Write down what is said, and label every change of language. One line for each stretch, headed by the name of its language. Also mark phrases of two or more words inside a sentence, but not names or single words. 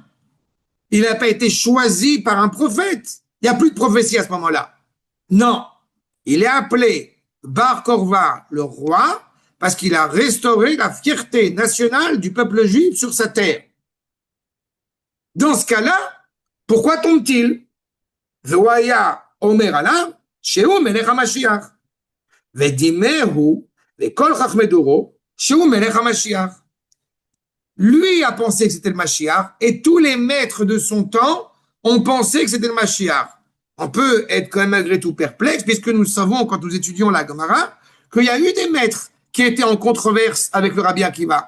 French: Il n'a pas été choisi par un prophète. Il n'y a plus de prophétie à ce moment-là. Non. Il est appelé Bar Korva, le roi, parce qu'il a restauré la fierté nationale du peuple juif sur sa terre. Dans ce cas-là, pourquoi tombe-t-il?
Hebrew: והיה אומר עליו, שהוא מלך המשיח. ודימוהו, וכל חכמי דורו, שהוא מלך המשיח.
French: Lui a pensé que c'était le Mashiach, et tous les maîtres de son temps ont pensé que c'était le Mashiach. On peut être quand même malgré tout perplexe, puisque nous savons, quand nous étudions la Gemara, qu'il y a eu des maîtres qui étaient en controverse avec le Rabbi Akiva.